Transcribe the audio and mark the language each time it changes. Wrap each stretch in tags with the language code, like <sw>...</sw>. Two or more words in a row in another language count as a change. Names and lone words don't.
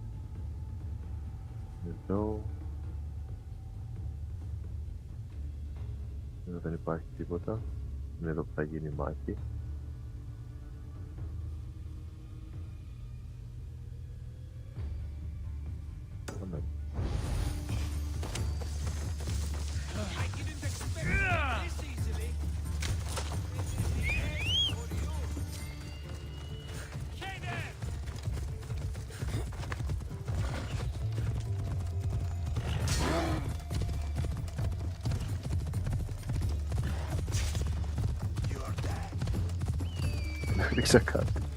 <el>Εδώ. Εδώ δεν υπάρχει τίποτα. Είναι εδώ που θα γίνει η μάχη. Πάμε.</el> <en>I didn't expect this easily. Hey there!</en> <el>Ρίξα κάτι.</el>